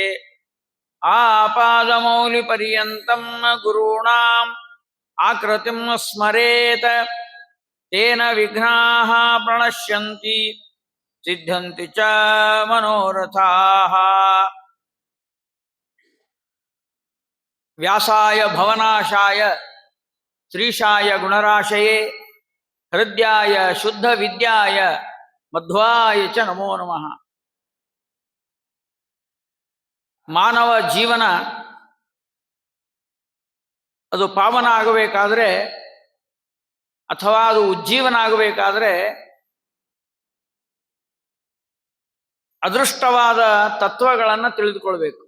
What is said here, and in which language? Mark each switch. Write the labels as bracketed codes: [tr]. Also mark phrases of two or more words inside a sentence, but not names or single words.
[sa] ಆಪಾದಮೌಲಿಪರ್ಯಂತಂ ಗುರುಣಾಂ ಆಕೃತಿಂ ಸ್ಮರೇತ್ ತೇನ ವಿಘ್ನಾಃ ಪ್ರಣಶ್ಯಂತಿ ಸಿದ್ಧಂತಿ ಚ ಮನೋರಥಾಃ. ವ್ಯಾಸಾಯ ಭವನಾಶಾಯ ಶ್ರೀಶಾಯ ಗುಣರಾಶಯೇ ಹೃದ್ಯಾಯ ಶುದ್ಧ ವಿದ್ಯಾಯ ಮಧ್ವಾಯ ಚ ನಮೋ ನಮಃ. [kn] ಮಾನವ ಜೀವನ ಅದು ಪಾವನ ಆಗಬೇಕಾದ್ರೆ ಅಥವಾ ಅದು ಉಜ್ಜೀವನ ಆಗಬೇಕಾದ್ರೆ ಅದೃಷ್ಟವಾದ ತತ್ವಗಳನ್ನು ತಿಳಿದುಕೊಳ್ಬೇಕು.